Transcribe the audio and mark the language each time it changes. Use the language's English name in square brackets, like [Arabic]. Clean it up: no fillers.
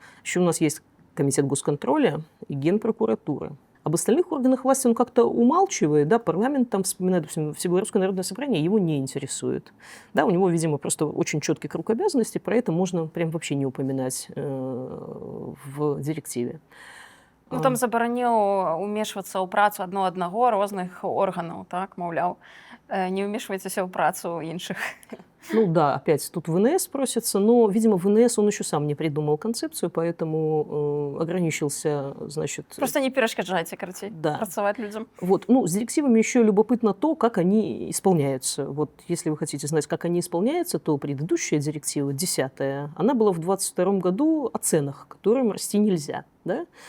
[Russian] Еще у нас есть комитет госконтроля и генпрокуратура. Об остальных органах власти он как-то умалчивает, да, парламент там вспоминает, допустим, Всебелорусское народное собрание, его не интересует. Да, у него, видимо, просто очень четкий круг обязанностей, про это можно прям вообще не упоминать в директиве. [Belarusian] Ну, там забараніў умешвацца ў працу аднаго розных органаў, так, маўляў, не ўмешвайцеся ў працу іншых. [Russian] Ну да, опять тут ВНС просится, но, видимо, ВНС он еще сам не придумал концепцию, поэтому ограничился, значит... Просто не перешкоджайте, короче, да. Працавать людям. Вот, ну, с директивами еще любопытно то, как они исполняются. Вот, если вы хотите знать, как они исполняются, то предыдущая директива, 10-я, она была в 22 году о ценах, которым расти нельзя, да?